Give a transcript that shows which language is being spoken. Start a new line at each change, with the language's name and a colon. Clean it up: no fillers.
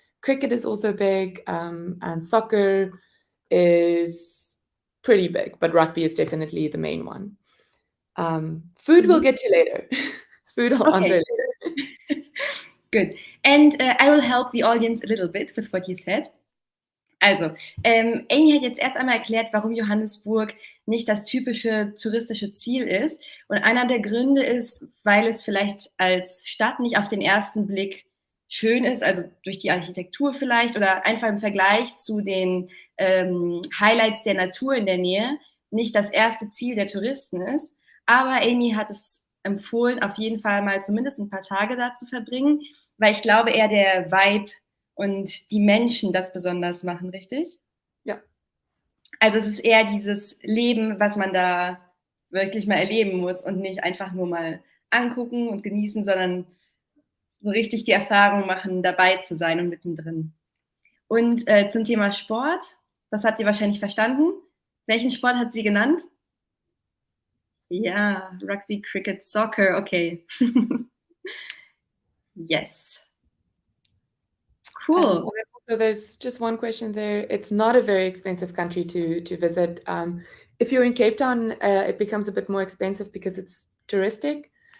English: Cricket is also big, and soccer is pretty big, but rugby is definitely the main one. Food we'll get to later. Food I'll answer later. Good. And I will help the audience a little bit with what you said.
German: Also, Aimee hat jetzt erst einmal erklärt, warum Johannesburg nicht das typische touristische Ziel ist. Und einer der Gründe ist, weil es vielleicht als Stadt nicht auf den ersten Blick schön ist, also durch die Architektur vielleicht oder einfach im Vergleich zu den Highlights der Natur in der Nähe nicht das erste Ziel der Touristen ist. Aber Aimee hat es empfohlen, auf jeden Fall mal zumindest ein paar Tage da zu verbringen, weil ich glaube, eher der Vibe und die Menschen das besonders machen, richtig? Ja. Also es ist eher dieses Leben, was man da wirklich mal erleben muss und nicht einfach nur mal angucken und genießen, sondern so richtig die Erfahrung machen, dabei zu sein und mittendrin. Und zum Thema Sport, das habt ihr wahrscheinlich verstanden. Welchen Sport hat sie genannt? Ja, Rugby, Cricket, Soccer, okay.
English: Yes. Cool. So there's just one question there. It's not a very expensive country to visit. If you're in Cape Town, it becomes a bit more expensive because it's touristic.